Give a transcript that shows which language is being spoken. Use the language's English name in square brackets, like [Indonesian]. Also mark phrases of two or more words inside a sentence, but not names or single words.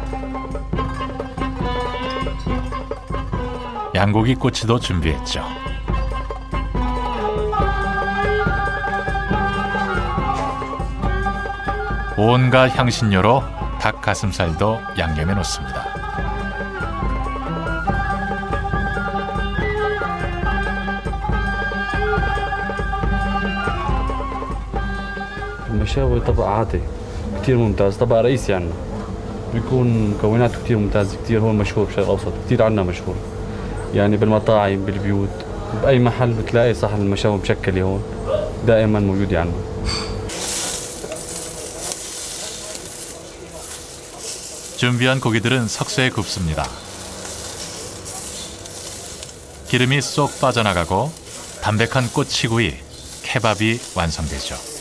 [Korean] 양고기 꼬치도 준비했죠. 온갖 향신료로 닭 가슴살도 양념해 놓습니다. [Arabic] المشاوي طبق عادي كتير ممتاز، طبق رئيسي عنا بيكون مكوناته كتير ممتازة كتير، هون مشهور بالشرق الأوسط كتير عنا مشهور، يعني بالمطاعم بالبيوت بأي محل بتلاقي صحن المشاوي مشكلة هون دائما موجودة عنا. [Korean] 준비한 고기들은 석쇠에 굽습니다. 기름이 쏙 빠져나가고 담백한 꼬치구이, 케밥이 완성되죠.